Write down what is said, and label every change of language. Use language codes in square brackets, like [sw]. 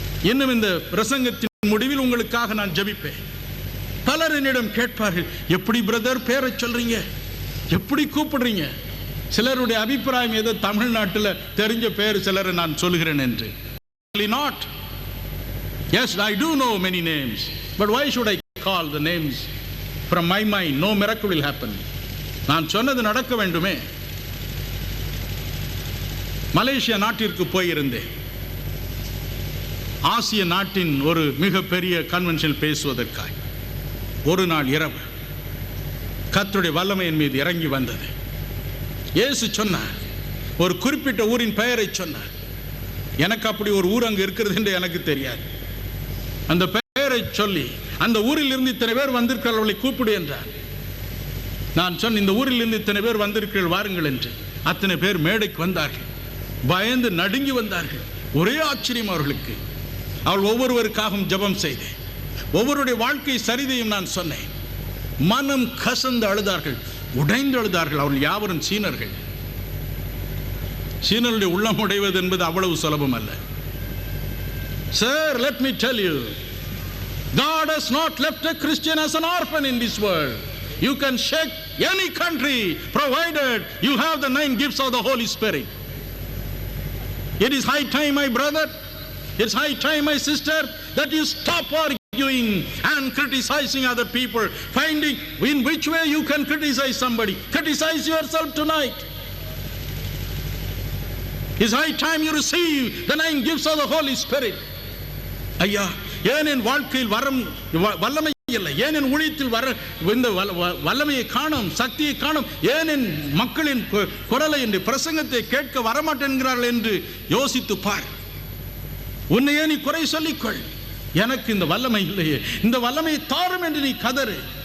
[ta] இன்னும் இந்த பிரசங்கத்தின் முடிவில் உங்களுக்காக நான் ஜெபிப்பேன். பலர் என்னிடம் கேட்பார்கள், எப்படி பிரதர் பேரை சொல்றீங்க, எப்படி கூப்பிடுறீங்க? சிலருடைய அபிப்பிராயம் ஏதோ தமிழ்நாட்டில் தெரிஞ்ச பேர் சிலரை நான் சொல்கிறேன் என்று. [en] Not. Yes, I do know many names, but why should I call the names from my mind? No miracle will happen. [ta] நான் சொன்னது நடக்க வேண்டுமே. மலேசியா நாட்டிற்கு போயிருந்தேன். ஆசிய நாட்டின் ஒரு மிகப்பெரிய கன்வென்ஷன் பேசுவதற்காக. ஒரு நாள் இரவு கர்த்தருடைய வல்லமையின் மீது இறங்கி வந்தது. இயேசு சொன்னார், ஒரு குறிப்பிட்ட ஊரின் பெயரை சொன்னார். எனக்கு அப்படி ஒரு ஊர் அங்கு இருக்கிறது என்று எனக்கு தெரியாது. அந்த பெயரை சொல்லி அந்த ஊரில் இருந்து இத்தனை பேர் வந்திருக்கிறவர்களை கூப்பிடு என்றார். நான் சொன்ன, இந்த ஊரில் இருந்து இத்தனை பேர் வந்திருக்கிறீர்கள் வாருங்கள் என்று. அத்தனை பேர் மேடைக்கு வந்தார்கள். பயந்து நடுங்கி வந்தார்கள். ஒரே ஆச்சரியம் அவர்களுக்கு. அவள் ஒவ்வொருவருக்காகவும் ஜெபம் செய்தேன். ஒவ்வொருடைய வாழ்க்கை சரிதையும் நான் சொன்னேன். மனம் கசந்து அழுதார்கள், உடைந்து அழுதார்கள். அவர்கள் யாவரும் சீனர்கள். சீனருடைய உள்ளம் உடைவது என்பது அவ்வளவு சுலபம் அல்ல. [en] Sir, let me tell you, God has not left a Christian as an orphan in this world. You can shake any country provided you have the 9 gifts of the Holy Spirit. It is high time, my brother, it's high time, my sister, that you stop arguing and criticizing other people, finding in which way you can criticize somebody. Criticize yourself tonight. It's high time you receive the 9 gifts of the Holy Spirit. [ta] ஐயா, ஏன் என் வாழ்க்கையில் வல்லமை இல்லை? ஏன் என் ஊழியத்தில் இந்த வல்லமையை காணும், சக்தியை காணும்? ஏன் என் மக்களின் குரலை என்று பிரசங்கத்தை கேட்க வரமாட்டேன்கிறார்கள் என்று யோசித்து பார். உன்னையே நீ குறை சொல்லிக்கொள். எனக்கு இந்த வல்லமை இல்லையே, இந்த வல்லமையை தாரும் என்று நீ கதறு.